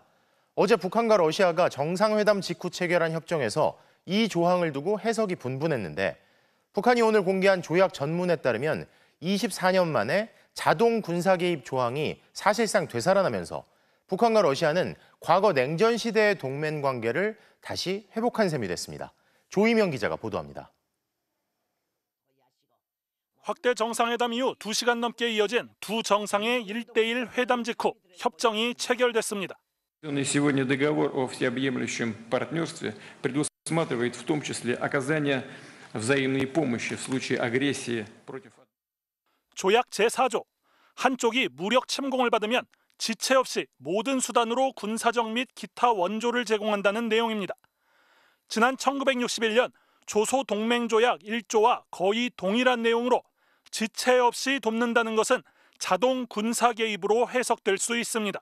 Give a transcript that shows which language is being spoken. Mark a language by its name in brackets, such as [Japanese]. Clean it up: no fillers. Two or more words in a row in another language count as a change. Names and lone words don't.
[Korean] 어제 북한과 러시아가 정상회담 직후 체결한 협정에서 이 조항을 두고 해석이 분분했는데 북한이 오늘 공개한 조약 전문에 따르면 24년 만에 자동 군사 개입 조항이 사실상 되살아나면서 북한과 러시아는 과거 냉전 시대의 동맹 관계를 다시 회복한 셈이 됐습니다. 조희명 기자가 보도합니다. 확대 정상회담 이후 2시간 넘게 이어진 두 정상의 1대1 회담 직후 협정이 체결됐습니다. [Russian] Сегодня договор о всеобъемлющем партнерстве предусматривает в том числе оказание взаимной помощи в случае агрессии против. [Korean] 조약 제4조, 한쪽이 무력 침공을 받으면 지체 없이 모든 수단으로 군사적 및 기타 원조를 제공한다는 내용입니다. 지난 1961년 조소동맹조약 1조와 거의 동일한 내용으로 지체 없이 돕는다는 것은 자동 군사 개입으로 해석될 수 있습니다.